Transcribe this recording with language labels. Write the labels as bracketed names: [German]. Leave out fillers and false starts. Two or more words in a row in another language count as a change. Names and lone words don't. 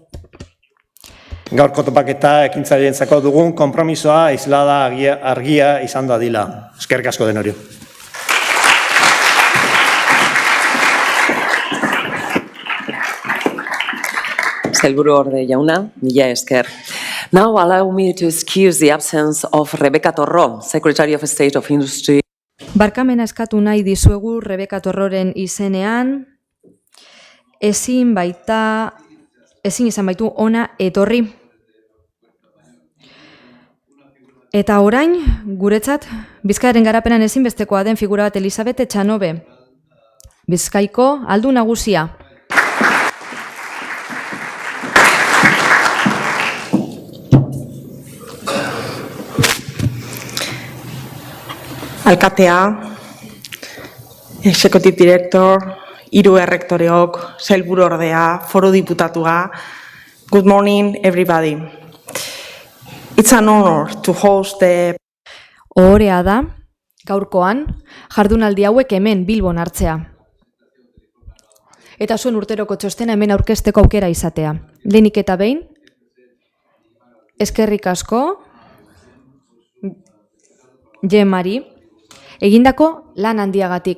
[Basque] Gaurko topaketa ekintzaileentzako dugun konpromisoa islada argia izan dadila. Eskerrik asko denori. Sailburuorde jauna, mila esker. [English] Now allow me to excuse the absence of Rebeka Torro, Secretary of State of Industry. [Basque] Barkamena eskatu nahi dizuegu Rebeka Torroren izenean, ezin izan baitu ona etorri. Eta orain, guretzat, Bizkaiaren garapenan ezinbestekoa den figura bat Elisabete Txanobe, Bizkaiko aldu nagusia. Alkatea, [English] executive director, [Basque] 3 errektoreok, sailburu ordea, foru diputatua. [English] Good morning, everybody. It's an honor to host the... [Basque] Ohorea da, gaurkoan, jardunaldi hauek hemen Bilbon hartzea. Eta zuen urteroko txostena hemen aurkezteko aukera izatea. Lehenik eta behin, eskerrik asko, GEMari, egindako lan handiagatik.